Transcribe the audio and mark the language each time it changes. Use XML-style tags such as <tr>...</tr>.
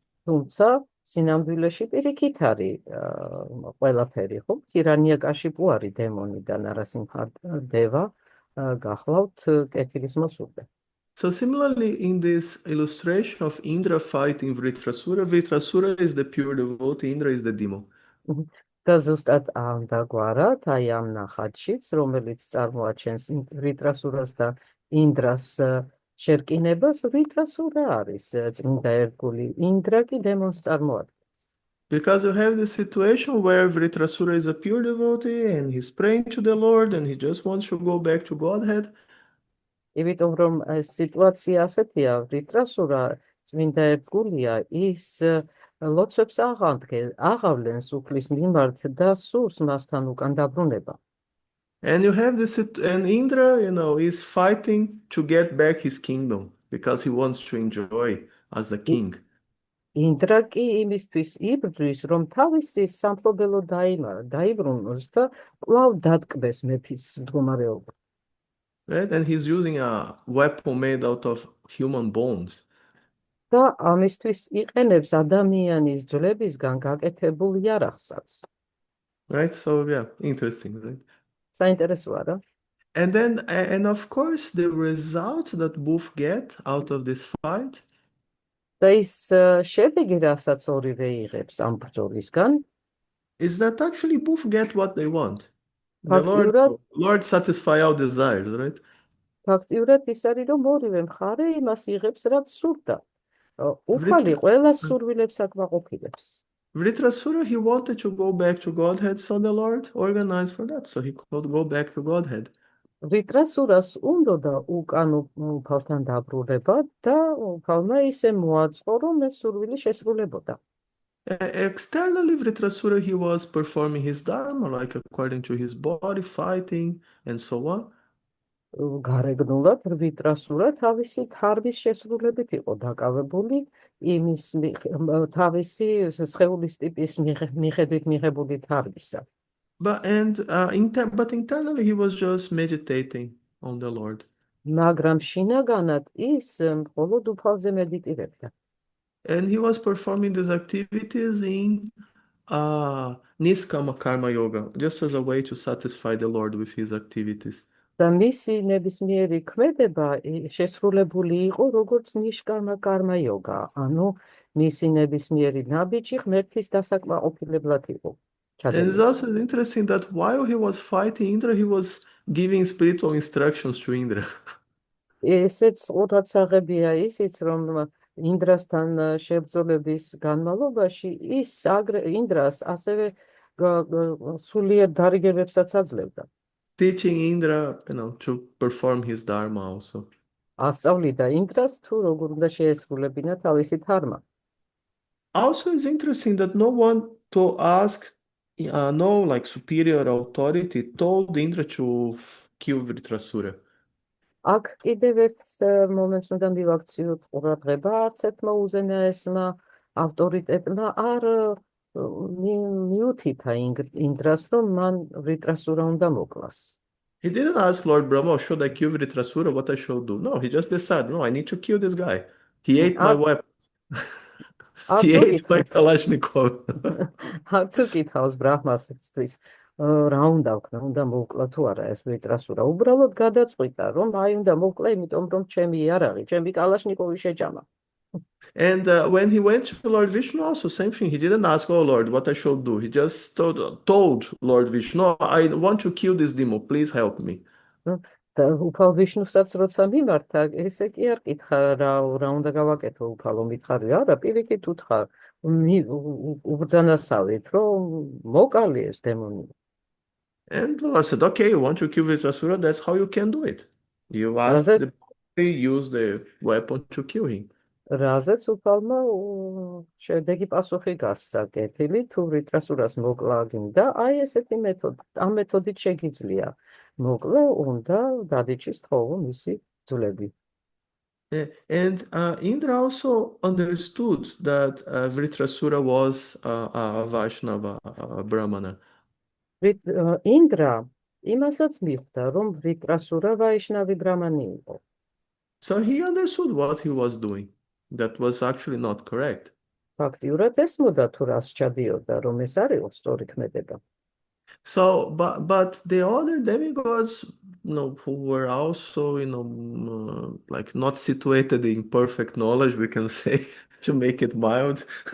<ka>თუმცა სინამდვილეში პირიქით არის ყველაფერი, ხო? ჰირანიაკაშიპუ არის დემონი და ნარასიმხადევა გახლავთ კეთილის მოსურვე.</ka> <en>So similarly, in this illustration of Indra fighting Vritrasura, Vritrasura is the pure devotee, Indra is the demon.</en> <ka>და ზუსტად ამ დაგვარად, აი ამ ნახატშიც, რომელიც წარმოაჩენს ვრიტრასურას და ინდრას შერკინებას, ვრიტრასურა არის წმინდა ერთგული, ინდრა კი დემონს წარმოადგენს.</ka> <en>Because you have the situation where Vritrasura is a pure devotee and he's praying to the Lord and he just wants to go back to Godhead.</en> <ka>იმიტომ რომ ეს სიტუაცია ასეთია, ვრიტრასურა წმინდა ერთგულია, ის ლოცვებს აღავლენს უფლის მიმართ და სურს მასთან უკან დაბრუნება.</ka> <en>And you have this, and Indra, is fighting to get back his kingdom because he wants to enjoy as a king.</en> <ka>ინდრა კი იმისთვის იბრძვის, რომ თავისი სამფლობელო დაიბრუნოს და კვლავ დატკბეს მეფის მდგომარეობა.</ka> <en>right? And he's using a weapon made out of human bones.</en> <ka>და ამისთვის იყენებს ადამიანის ძვლებისგან გაკეთებულ იარაღსაც.</ka> <en>Right? So yeah, interesting, right?</en> <ka>საინტერესოა რა.</ka> <en>And of course, the result that both get out of this fight</en> <ka>და ის შედეგი, რასაც ორივე იღებს ამ ბრძოლისგან,</ka> <en>is that actually both get what they want. The</en> <ka>ფაქტიურად</ka> <en>Lord satisfy our desires, right?</en> <ka>ფაქტიურად ის არის, რომ ორივე მხარე იმას იღებს, რაც სურდა. უფალი</ka> <en>Vritra-</en> <ka>ყველა სურვილებს აკმაყოფილებს.</ka> <en>Vritrasura, he wanted to go back to Godhead, so the Lord organized for that, so he could go back to Godhead.</en> <ka>რიტრასურას უნდოდა უკან უფალთან დაბრუნება და უფალმა ისე მოაწყო, რომ ეს სურვილი შესრულებოდა.</ka> <en>Externally, Vritrasura, he was performing his dharma, like according to his body, fighting, and so on.</en> <ka>გარეგნულად რიტრასურა თავისი თარგის შესრულებით იყო დაკავებული იმის თავისი სხეულის ტიპის მიხედვით მიღებული თარგისა.</ka> <en>But internally, he was just meditating on the Lord.</en> <ka>მაგრამ შინაგანად ის მხოლოდ უფალზე მედიტირებდა.</ka> <en>And he was performing these activities in Niskama Karma Yoga, just as a way to satisfy the Lord with his activities.</en> <ka>და მისი ნებისმიერი ქმედება შესრულებული იყო როგორც ნიშკარმა კარმა იოგა, ანუ მისი ნებისმიერი ნაბიჯი ღმერთის დასაკმაყოფილებლად იყო.</ka> <en>And it's also interesting that while he was fighting Indra, he was giving spiritual instructions to Indra.</en> <ka>ესეც ყურადსაღებია ისიც, რომ ინდრასთან შებრძოლების განმავლობაში ის ინდრას ასევე სულიერ დარიგებებსაც აძლევდა.</ka> <en>Teaching Indra, to perform his dharma also.</en> <ka>ასწავლიდა ინდრას თუ როგორ უნდა შეესრულებინა თავისი ධარმა.</ka> <en>Also, it's interesting that no one to ask, no like superior authority told Indra to kill Vritrasura.</en> <ka>აქ კიდევ ერთ მომენტს უნდა მივაქციოთ ყურადღება, არც ერთმა უზენაესმა ავტორიტეტმა არ მიუთითა ინდრას, რომ მან ვრიტრასურა უნდა მოკლას.</ka> <en>He didn't ask Lord Brahma, should I kill Vritrasura, what I should do. No, he just decided, no, I need to kill this guy. He ate my weapon. He ate my Kalashnikov.</en> <ka>არც უკითხავს ბრაჰმასთვის, რა უნდა ვქნა, უნდა მოვკლა თუ არა ეს ვრიტრასურა. უბრალოდ გადაწყვიტა, რომ აი უნდა მოვკლა, იმიტომ რომ ჩემი იარაღი, ჩემი კალაშნიკოვი შეჯამა.</ka> <en>And when he went to Lord Vishnu, also same thing. He didn't ask, oh Lord, what I should do. He just told Lord Vishnu, I want to kill this demon. Please help me.</en> <ka>და უფალ ვიშნუსაც როცა მიმართა, ესე კი არ კითხა რა უნდა გავაკეთო, უფალო მითხარი არა, პირიქით უთხრა უბრძანასავით, რომ მოკალი ეს დემონი.</ka> <en>And I said, okay, you want to kill Vritrasura, that's how you can do it. You ask the body, use the weapon to kill him.</en> <ka>რაზეც უფალმა შედეგი პასუხი გასცა კეთილი, თუ ვრიტრასურას მოკლა გინდა, აი ესეთი ამ მეთოდით შეგიძლია მოკლა, უნდა დადიჩის თხოვო მისი ძვლები.</ka> <en>And Indra also understood that Vritrasura was a Vaishnava, a Brahmana.</en> <ka>ინდრა იმასაც მიხვდა, რომ ვრიტრასურა ვაიშნავი ბრამანი იყო.</ka> <en>So he understood what he was doing. That was actually not correct.</en> <ka>ფაქტიურად ესმოდა თუ რას ჩადიოდა, რომ ეს არ იყო სწორი ქმედება.</ka> <en>So, but the other demigods, who were also, like not situated in perfect knowledge, we can say, to make it mild.</en>